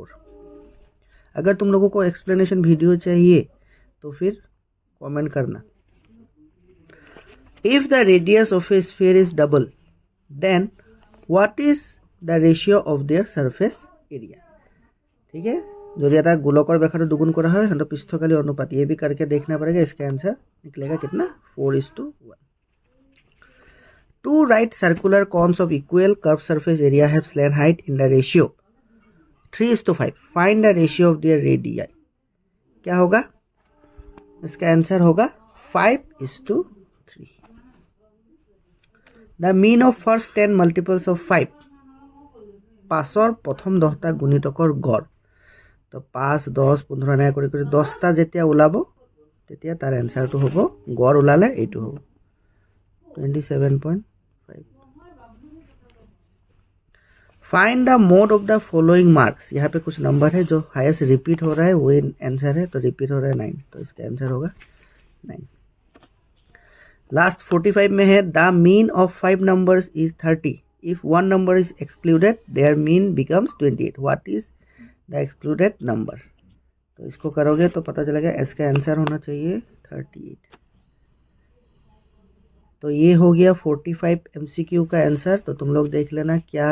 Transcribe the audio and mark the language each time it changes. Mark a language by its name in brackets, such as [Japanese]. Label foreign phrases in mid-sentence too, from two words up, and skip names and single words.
[Hindi] अगर तुम लोगों को एक्सप्लेनेशन वीडियो चाहिए तो फिर कमेंट करना। [English] if the radius of a sphere is double then what is the ratio of their surface area. [Hindi] ठीक है, जो [Assamese] এটা গোলকৰ ব্যাসাৰ্ধ দুগুণ কৰা হয় সিহঁতৰ পৃষ্ঠকালি অনুপাত, [Hindi] ये भी करके देखना पड़ेगा, इसका आंसर निकलेगा कितना 4:1। [English] two right circular cones of equal curved surface area have slant height in the ratio 3:5, find the ratio of their radii. [Hindi] क्या होगा, इसका आंसर होगा 5:3। [English] the mean of first 10 multiples of 5, 5 [Assamese] প্ৰথম 10টা গুণিতকৰ গড়। तो 5, 10, 15 এনেকৈ কৰি কৰি 10টা যেতিয়া ওলাব তেতিয়া তাৰ এনসাৰটো হ'ব, গড় ওলালে এইটো হ'ব 27.5। [English] find the mode of the following marks. [Hindi] यहाँ पे कुछ नंबर है जो [English] highest repeat [Hindi] हो रहा है, वो आंसर है। तो रिपीट हो रहा है 9, तो इसका आंसर होगा 9। [English] last 45 [Hindi] में है [English] the mean of 5 numbers is 30 if 1 number is excluded their mean becomes 28. what is the excluded number. [Hindi] तो इसको करोगे तो पता चलेगा इसका आंसर होना चाहिए 38। तो ये हो गया 45 MCQ का आंसर। तो तुम लोग देख लेना क्या